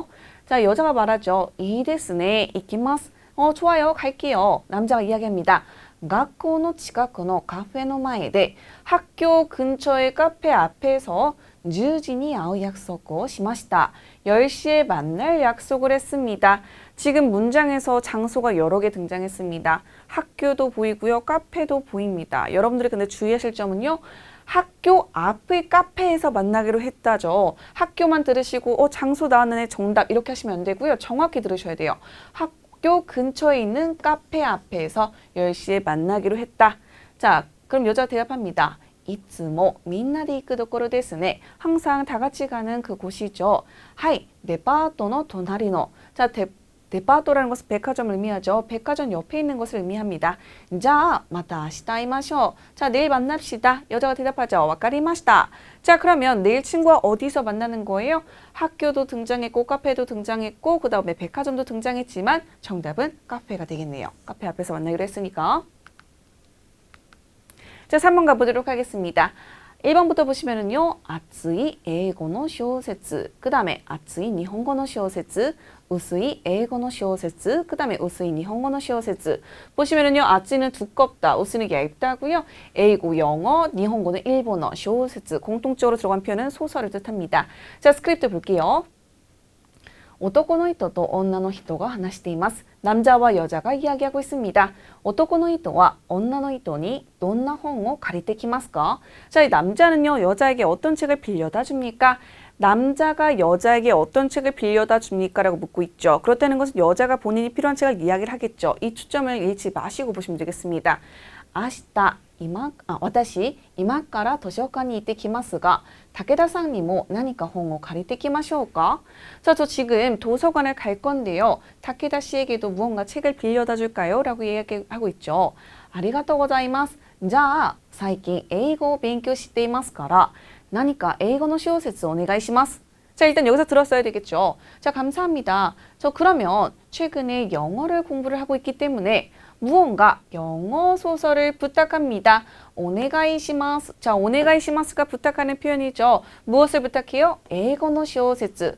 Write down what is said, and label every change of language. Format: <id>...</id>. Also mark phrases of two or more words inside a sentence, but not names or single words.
<ko>자, 여자가 말하죠. 이 ですね, 이키마스. 좋아요. 갈게요. 남자가 이야기합니다.</ko> <ja>学校の近くのカフェの前で</ja> <ko>학교 근처의 카페 앞에서</ko> <ja>10 時に会う約束をしました.</ja> <ko>10시에 만날 약속을 했습니다. 지금 문장에서 장소가 여러 개 등장했습니다. 학교도 보이고요. 카페도 보입니다. 여러분들이 근데 주의하실 점은요. 학교 앞의 카페에서 만나기로 했다죠. 학교만 들으시고 장소 나왔네 정답 이렇게 하시면 안 되고요. 정확히 들으셔야 돼요. 학교 근처에 있는 카페 앞에서 10시에 만나기로 했다. 자, 그럼 여자가 대답합니다.</ko> <ja>いつもみんなで行くところですね.</ja> <ko>항상 다 같이 가는 그 곳이죠.</ko> <ja>はい、デパートの隣の.</ja> <ko>자, 데파토라는 것은 백화점을 의미하죠. 백화점 옆에 있는 것을 의미합니다. 자,</ko> <ja>また明日会いましょう.</ja> <ko>자, 내일 만납시다. 여자가 대답하죠.</ko> <ja>わかりました.</ja> <ko>자, 그러면 내일 친구와 어디서 만나는 거예요? 학교도 등장했고 카페도 등장했고 그 다음에 백화점도 등장했지만 정답은 카페가 되겠네요. 카페 앞에서 만나기로 했으니까. 자, 3번 가보도록 하겠습니다. 1번부터 보시면은요.</ko> <ja>熱い英語の小説,</ja> <ko>그 다음에</ko> <ja>熱い日本語の小説, 薄い英語の小説,</ja> <ko>그 다음에</ko> <ja>薄い日本語の小説.</ja> <ko>보시면은요. 熱이는 두껍다, 薄이는 얇다고요.</ko> <ja>英語,</ja> <ko>영어, 일본어는 일본어,</ko> <ja>小説,</ja> <ko>공통적으로 들어간 표현은 소설을 뜻합니다. 자, 스크립트 볼게요.</ko> <ja>男の人と女の人が話しています.</ja> <ko>남자와 여자가 이야기하고 있습니다.</ko> <ja>男の人は女の人にどんな本を借りてきますか?</ja> <ko>자, 이 남자는요, 여자에게 어떤 책을 빌려다 줍니까? 남자가 여자에게 어떤 책을 빌려다 줍니까? 라고 묻고 있죠. 그렇다는 것은 여자가 본인이 필요한 책을 이야기를 하겠죠. 이 초점을 잃지 마시고 보시면 되겠습니다.</ko> <ja>明日私今から図書館に行ってきますが武田さんにも何か本を借りてきましょうか?</ja> <ko>자, 저 지금 도서관을 갈 건데요. 타케다 씨에게도 무언가 책을 빌려다 줄까요? 라고 이야기하고 있죠.</ko> <ja>ありがとうございます。じゃあ、最近英語を勉強していますから、何か英語の小説お願いします.</ja> <ko>자, 일단 여기서 들었어야 되겠죠. 자, 감사합니다. 저 그러면 최근에 영어를 공부를 하고 있기 때문에 무언가 영어 소설을 부탁합니다. 오네가이시마스. 자, 오네가이시마스가 부탁하는 표현이죠. 무엇을 부탁해요?</ko> <ja>英語の小説.</ja>